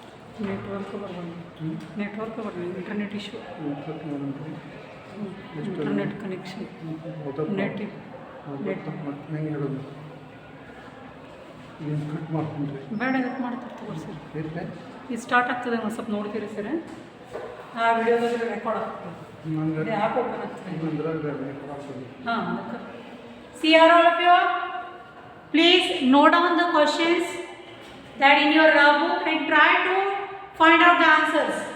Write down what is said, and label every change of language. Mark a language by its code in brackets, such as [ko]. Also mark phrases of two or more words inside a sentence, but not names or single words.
[en] network network internet issue internet connection net [kn] ನೆಟ್ ಬೇಡ ಕಟ್ ಮಾಡ್ತಾರೆ ತಗೋರಿ ಸರ್ ಇದು ಸ್ಟಾರ್ಟ್ ಆಗ್ತದೆ ಒಂದು ಸ್ವಲ್ಪ ನೋಡ್ತೀರಿ ಸರ್ ಆ ವಿಡಿಯೋದಲ್ಲಿ ರೆಕಾರ್ಡ್ ಆಗ್ತದೆ ಆ್ಯಪ್ ಓಪನ್ ಆಗ್ತದೆ ಹಾಂ [en] see are all of you please note down the questions that in your book and try to find out the answers.